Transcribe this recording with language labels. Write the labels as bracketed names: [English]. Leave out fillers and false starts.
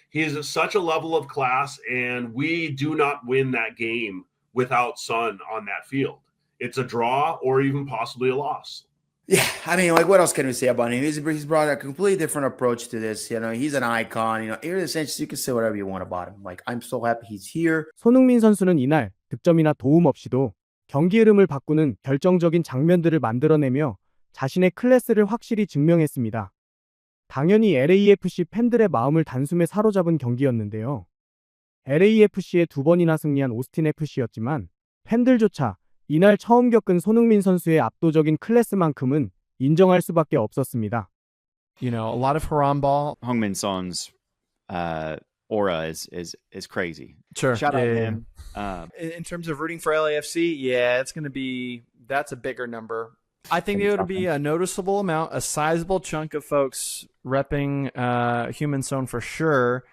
[English] He is at such a level of class, and we do not win that game without Son on that field. It's a draw or even possibly a loss. Yeah, I mean, like, what else can we say about him? He's brought a completely different approach to this. You know, he's an icon. You know, Aaron Sanchez, you can say whatever you want about him. Like, I'm so happy he's here. [Korean] 손흥민 선수는 이날 득점이나 도움 없이도 경기 흐름을 바꾸는 결정적인 장면들을 만들어내며 자신의 클래스를 확실히 증명했습니다. 당연히 LAFC 팬들의 마음을 단숨에 사로잡은 경기였는데요. LAFC에 2번이나 승리한 오스틴 FC였지만 팬들조차 이날 처음 겪은 손흥민 선수의 압도적인 클래스만큼은 인정할 수밖에 없었습니다. [English] You know, a lot of Haram ball. Heung-min Son's aura is crazy. Sure. Shout out to him. In terms of rooting for LAFC, yeah, that's a bigger number. I think it would be a noticeable amount, a sizable chunk of folks repping Heung-min Son for sure.